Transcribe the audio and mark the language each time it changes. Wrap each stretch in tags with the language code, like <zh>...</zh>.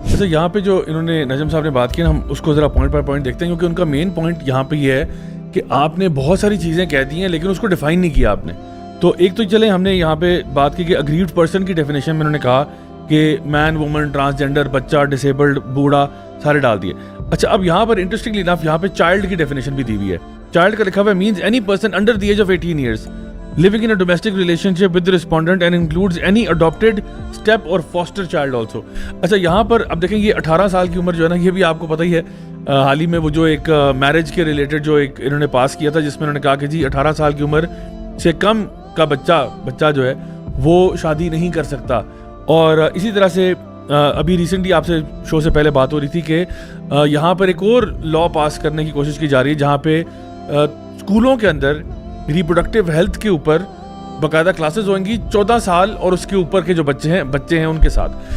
<ur>اچھا یہاں پہ جو انہوں نے نجم صاحب نے بات کی نا, ہم اس کو ذرا پوائنٹ پر پوائنٹ دیکھتے ہیں, کیونکہ ان کا مین پوائنٹ یہاں پہ یہ ہے کہ آپ نے بہت ساری چیزیں کہہ دی ہیں لیکن اس کو ڈیفائن نہیں کیا آپ نے. تو ایک تو چلیں ہم نے یہاں پہ بات کی کہ اگریڈ پرسن کی ڈیفینیشن میں انہوں نے کہا کہ مین وومن ٹرانسجینڈر بچہ ڈسیبلڈ بوڑھا سارے ڈال دیے. اچھا اب یہاں پر انٹرسٹنگلی انف یہاں پہ چائلڈ کی ڈیفینیشن بھی دی ہوئی ہے.</ur> <en>child</en> <ur>کا لکھا ہوا ہے</ur> <en>Means any person under the age of 18 years living in a domestic relationship with the respondent and includes any adopted step or foster child also.</en> <ur>اچھا یہاں پر اب دیکھیں یہ 18 سال کی عمر جو ہے نا, یہ بھی آپ کو پتہ ہی ہے حال ہی میں وہ جو ایک میرج کے ریلیٹڈ جو ایک انہوں نے پاس کیا تھا جس میں انہوں نے کہا کہ جی 18 سال کی عمر سے کم کا بچہ جو ہے وہ شادی نہیں کر سکتا. اور اسی طرح سے ابھی ریسنٹلی آپ سے شو سے پہلے بات ہو رہی تھی کہ یہاں پر ایک اور لاء پاس کرنے کی کوشش کی جا رہی ہے جہاں پہ اسکولوں کے اندر ریپروڈکٹیو ہیلتھ کے اوپر باقاعدہ کلاسز ہوئیں گی 14 سال اور اس کے اوپر کے جو بچے ہیں ان کے ساتھ.</ur>